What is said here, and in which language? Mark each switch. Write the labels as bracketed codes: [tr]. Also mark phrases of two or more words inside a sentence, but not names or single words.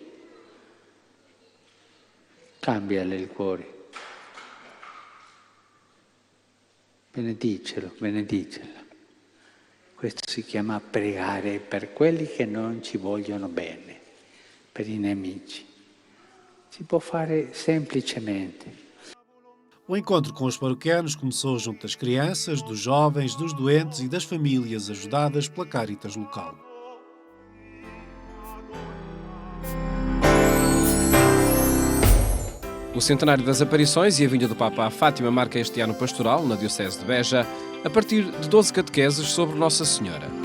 [it] Cambiale il cuore. Benedicelo, benedicela. Questo si chiama pregare per quelli che non ci vogliono bene, per i nemici. Si può fare semplicemente. [pt] O encontro com os paroquianos começou junto das crianças, dos jovens, dos doentes e das famílias ajudadas pela Caritas local. O centenário das aparições e a vinda do Papa à Fátima marca este ano pastoral, na Diocese de Beja, a partir de 12 catequeses sobre Nossa Senhora.